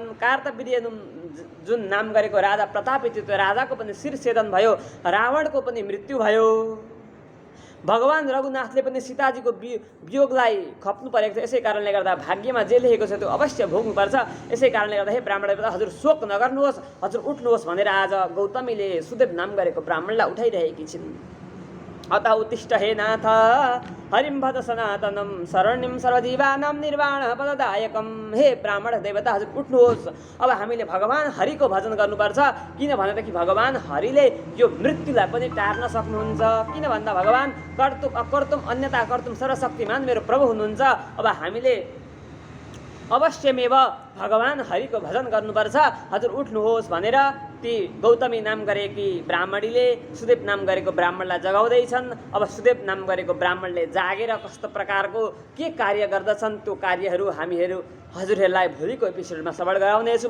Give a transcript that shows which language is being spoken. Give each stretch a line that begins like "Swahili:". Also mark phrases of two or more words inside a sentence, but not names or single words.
Nepali: कार्तवीर्य जुन नाम गरेको राजा प्रतापी थियो, त्यो राजाको पनि शिरछेदन भयो, रावणको पनि मृत्यु भयो। भगवान रघुनाथले पनि सीताजीको वियोगलाई खप्नु परेको थियो। यसै कारणले गर्दा भाग्यमा जे लेखेको छ त्यो अवश्य भोग्नुपर्छ। यसै कारणले गर्दा हे ब्राह्मण देवता, हजुर शोक नगर्नुहोस्, हजुर उठ्नुहोस् भनेर आज गौतमीले सुदेव नाम गरेको ब्राह्मणलाई उठाइरहेकी छिन्।
Sanskrit: अतः उत्तिष्ठ हे नाथ हरिं भज सनातनं शरणिं सर्वजीवानां निर्वाण पददायकं।
Nepali: हे ब्राह्मण देवता, हजुर उठ्नुहोस्। अब हामीले भगवान हरिको भजन गर्नुपर्छ। किन भनेदेखि भगवान हरिले यो मृत्युलाई पनि टार्न सक्नुहुन्छ। किन भन्दा भगवान
Sanskrit: कर्तुम अकर्तुम अन्यथा कर्तुम
Nepali: सर्वशक्तिमान मेरो प्रभु हुनुहुन्छ। अब हामीले अवश्यमेव भगवान हरिको भजन गर्नुपर्छ। हजुर उठ्नुहोस् भनेर ती गौतमी नाम गरेकी ब्राह्मणीले सुदेव नाम गरेको ब्राह्मणलाई जगाउँदैछन्। अब सुदेव नाम गरेको ब्राह्मणले जागेर कस्तो प्रकारको के कार्य गर्दछन् त्यो कार्यहरू हामीहरू हजुरहरूलाई भोलिको एपिसोडमा श्रवण गराउनेछौँ।